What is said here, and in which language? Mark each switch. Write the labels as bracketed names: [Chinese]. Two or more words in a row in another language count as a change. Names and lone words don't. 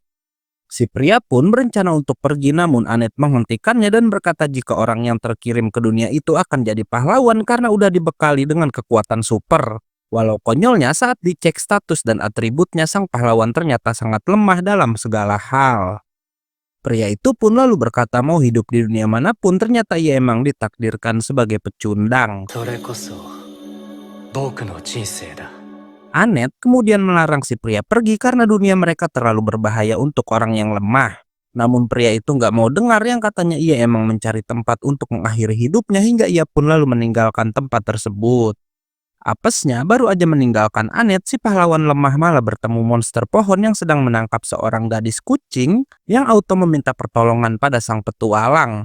[Indonesian] Si pria pun berencana untuk pergi, namun Anet menghentikannya dan berkata jika orang yang terkirim ke dunia itu akan jadi pahlawan karena udah dibekali dengan kekuatan super. Walau konyolnya, saat dicek status dan atributnya, sang pahlawan ternyata sangat lemah dalam segala hal. Pria itu pun lalu berkata mau hidup di dunia manapun, ternyata ia emang ditakdirkan sebagai pecundang. [Japanese] それこそ僕の人生だ。 [Indonesian] Anet kemudian melarang si pria pergi karena dunia mereka terlalu berbahaya untuk orang yang lemah. Namun pria itu nggak mau dengar, yang katanya ia emang mencari tempat untuk mengakhiri hidupnya hingga ia pun lalu meninggalkan tempat tersebut. Apesnya, baru aja meninggalkan Anet, si pahlawan lemah malah bertemu monster pohon yang sedang menangkap seorang gadis kucing yang auto meminta pertolongan pada sang petualang.